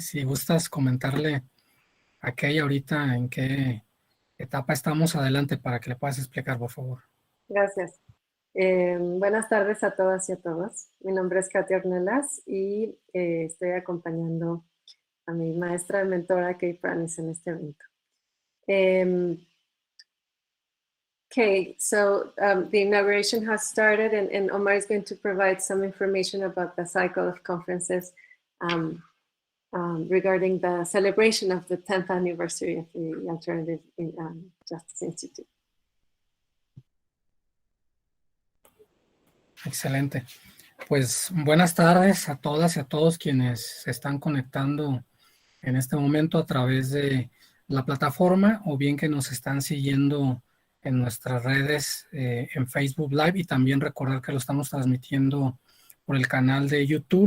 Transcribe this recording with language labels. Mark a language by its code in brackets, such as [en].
[es] Si gustas comentarle a Kay ahorita en qué etapa estamos, adelante para que le puedas explicar, por favor. Gracias. Buenas tardes a todas y a todos. Mi nombre es Katia Ornelas y estoy acompañando a mi maestra y mentora, Pranis, en este evento. [en] Okay, so the inauguration has started and Omar is going to provide some information about the cycle of conferences regarding the celebration of the 10th anniversary of the Alternative Justice Institute. [es] Excelente. Pues buenas tardes a todas y a todos quienes se están conectando en este momento a través de la plataforma o bien que nos están siguiendo en nuestras redes en Facebook Live, y también recordar que lo estamos transmitiendo por el canal de YouTube.